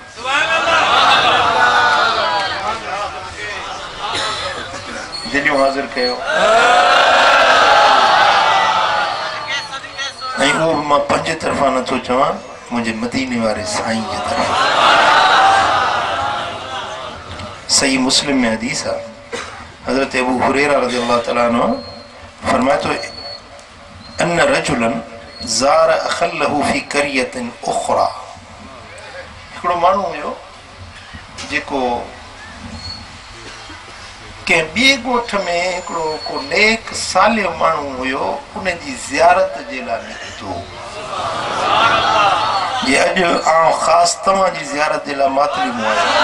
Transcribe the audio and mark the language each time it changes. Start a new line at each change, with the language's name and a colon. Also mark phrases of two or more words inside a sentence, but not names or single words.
Sindhi: दिलियूं हाज़िर कयो ऐं उहो बि मां पंहिंजे तरफ़ां नथो चवां मुंहिंजे मदीने वारे साईं जे तरफ़ां सही मुस्लिम में हदीस आहे हज़रत अबू हुरैरा
Arabic: رضي الله تعالى عنه
Sindhi: फरमाए थो
Arabic: أن رجلا زار أخا له في قرية أخرى
Sindhi: हिकिड़ो माण्हू हुयो जेको कंहिं ॿिए ॻोठ में हिकिड़ो को नेक सालियो माण्हू हुयो उन जी ज़ियारत जे लाइ निकितो जे अॼु आउं ख़ासि तव्हांजी ज़ियारत जे लाइ मातलीमो आहियां